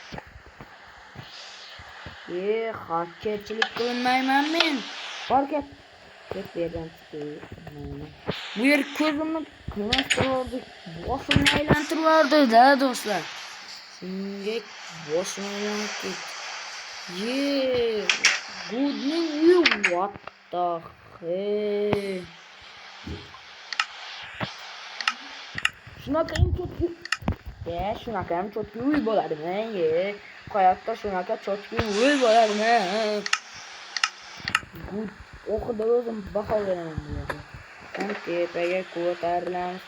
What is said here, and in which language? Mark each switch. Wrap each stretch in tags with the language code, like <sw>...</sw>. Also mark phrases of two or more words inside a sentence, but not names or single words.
<uz>Hakkerchilik qilmayman men. Farkat yerdan chiqdi. Bu yer ko'zimni qilmasdi, boshimni aylantirardi-da do'stlar. Shunga boshim aylanib ketdi. Goodning uyi</uz> <en>what the hell?</en> <uz>Shunaqa ham cho'tki uy bo'ladimi? Hayotda shunaqa cho'tki uy bo'ladimi? Good oxirida o'zim baho beraman deydi. Tepaga ko'tarilamiz.</uz>